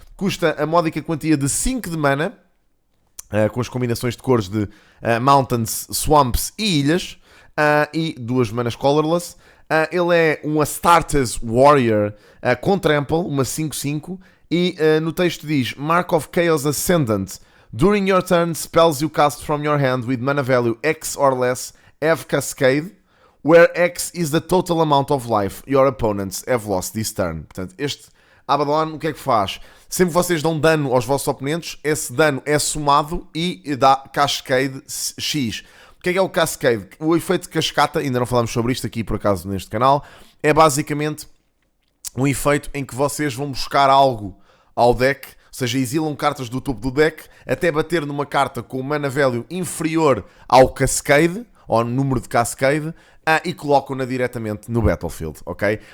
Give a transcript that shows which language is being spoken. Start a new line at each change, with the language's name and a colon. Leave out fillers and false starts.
Portuguese: Custa a módica quantia de 5 de mana, com as combinações de cores de Mountains, Swamps e Ilhas, e 2 manas Colorless. Ele é um Astartes Warrior com Trample, uma 5/5, e no texto diz: Mark of Chaos Ascendant.
English: During your turn, spells you cast from your hand with mana value X or less have Cascade, where X is the total amount of life your opponents have lost this turn.
Portuguese: Portanto, este Abaddon, o que é que faz? Sempre que vocês dão dano aos vossos oponentes, esse dano é somado e dá Cascade X. O que é o Cascade? O efeito de cascata, ainda não falamos sobre isto aqui por acaso neste canal, é basicamente um efeito em que vocês vão buscar algo ao deck, ou seja, exilam cartas do topo do deck até bater numa carta com mana value inferior ao Cascade, ou número de Cascade, e colocam-na diretamente no Battlefield, ok?